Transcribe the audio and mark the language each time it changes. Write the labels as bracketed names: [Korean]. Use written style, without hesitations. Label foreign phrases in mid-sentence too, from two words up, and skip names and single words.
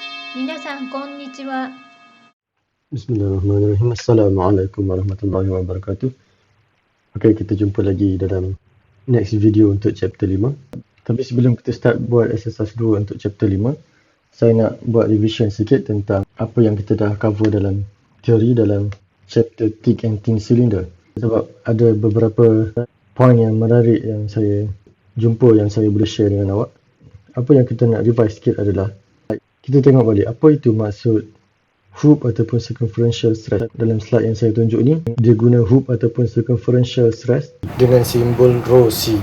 [Japanese] 皆さんこんにちは。 [Arabic] بسم الله الرحمن الرحيم. السلام عليكم ورحمة الله وبركاته. [Malay] Okay, kita jumpa lagi dalam [English] next video [Malay] untuk chapter 5. Tapi sebelum kita start buat exercise 2 untuk chapter 5, saya nak buat revision sikit tentang apa yang kita dah cover dalam teori dalam [English] chapter thick and thin cylinder. [Malay] Sebab ada beberapa point yang menarik yang saya jumpa yang saya boleh share dengan awak. Apa yang kita nak revise sikit adalah kita tengok balik apa itu maksud hoop ataupun [English] circumferential stress. [Malay] Dalam slide yang saya tunjuk ni, dia guna hoop ataupun [English] circumferential stress [Malay] dengan simbol rho C.